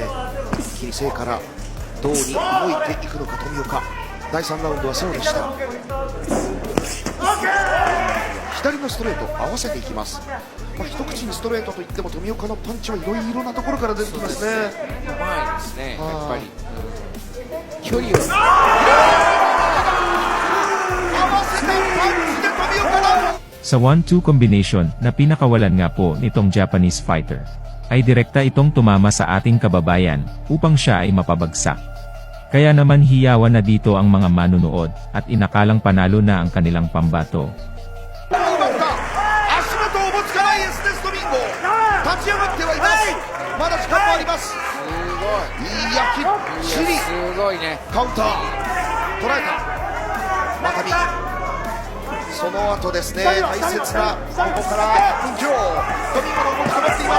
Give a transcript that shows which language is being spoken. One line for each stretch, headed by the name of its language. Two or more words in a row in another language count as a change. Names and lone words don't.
Japanese: 一気に勢からどうに動いていくのか富岡。第3ラウンドはそうでした。左のストレート合わせていきます。一口にストレートといっても富岡のパンチはいろいろなところから出てきますね。うまいですね、やっぱり、距離を
Filipino: Sa 1-2 combination na pinakawalan nga po nitong Japanese fighter, ay direkta itong tumama sa ating kababayan upang siya ay mapabagsak. Kaya naman hiyawan na dito ang mga manunood at inakalang panalo na ang kanilang pambato.
Japanese: 立ち上がってはいます。まだ時間もあります。いや、きっちりすごいね、カウンター捉えた。またびその後ですね、大切なここから1分強富岡の動き止まっています。